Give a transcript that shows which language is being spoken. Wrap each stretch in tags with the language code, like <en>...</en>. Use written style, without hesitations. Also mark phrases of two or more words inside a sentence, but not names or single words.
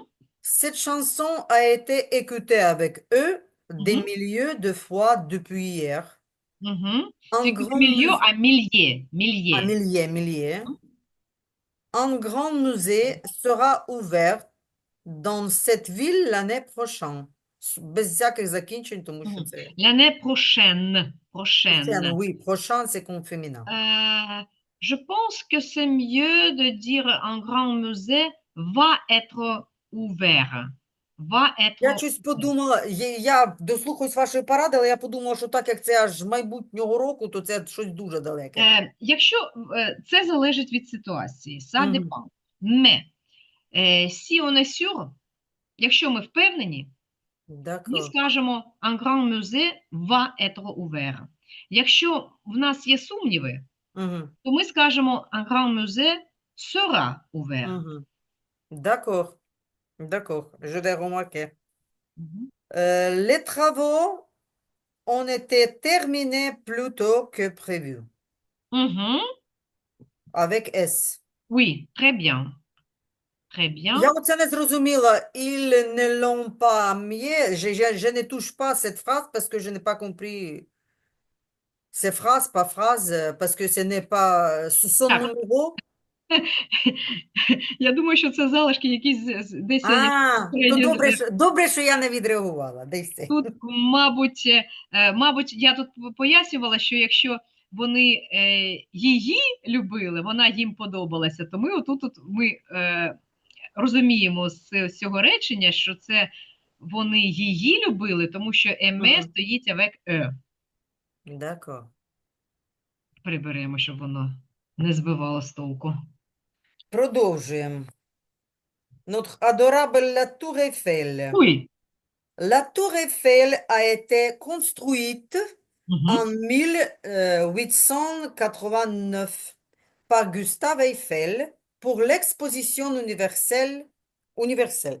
<fr>Cette chanson a été écoutée avec eux des mhm, milliers de fois depuis hier. mhm. Un C'est du grand milieu musée, à milliers, un milliers. millier. Un grand musée sera ouvert dans cette ville l'année prochaine.</fr> <uk>Без всяких закінчень, тому що Mhm. це</uk> <fr>L'année prochaine, prochaine, prochaine. oui, prochain, c'est comme féminin. Euh, je pense que c'est mieux de dire un grand musée va être ouvert. Va</fr> <uk>Я</uk> <fr>être</fr> <uk>щось</uk> <fr>ouvert.</fr> <uk>подумала, я дослухаюсь вашої поради, але я подумала, що так як це аж майбутнього року, то це щось дуже далеке. Якщо це залежить від ситуації,</uk> <fr>ça Мгм. dépend. Mais si on est sûr,</fr> <uk>якщо ми впевнені, ми</uk> <fr>D'accord.</fr> <uk>скажемо</uk> <fr>un grand musée va être ouvert.</fr> <uk>Якщо в нас є сумніви, Мгм. то ми скажемо</uk> <fr>un grand musée sera ouvert. Мгм. D'accord. D'accord. Je l'ai remarqué. Mhm. Les travaux ont été terminés plus tôt que prévu. Mhm. Avec S. Oui, très bien. Très bien.</fr> <uk>Я оце не зрозуміла.</uk> <fr>Ils ne l'ont pas mis. Je ne touche pas cette phrase parce que je n'ai pas compris ces phrases, pas phrases, parce que ce n'est pas sous son</fr> <uk>Так,</uk> <fr>numéro.</fr> <uk>я думаю, що це залишки якісь десь А, то попередньо. добре, що я не відреагувала. Десь це. Тут, мабуть, я тут пояснювала, що якщо вони її любили, вона їм подобалася, то ми ми розуміємо з цього речення, що це вони її любили, тому що еме Мгм. стоїть</uk> <fr>avec eux. D'accord.</fr> <uk>приберемо, щоб воно не збивало з толку. Продовжуємо.</uk> <fr>Notre adorable la Tour Eiffel.</fr> <uk>Ой!</uk> <fr>La Tour Eiffel a été construite en Угу. 1889 par Gustave Eiffel pour l'exposition universelle.</fr>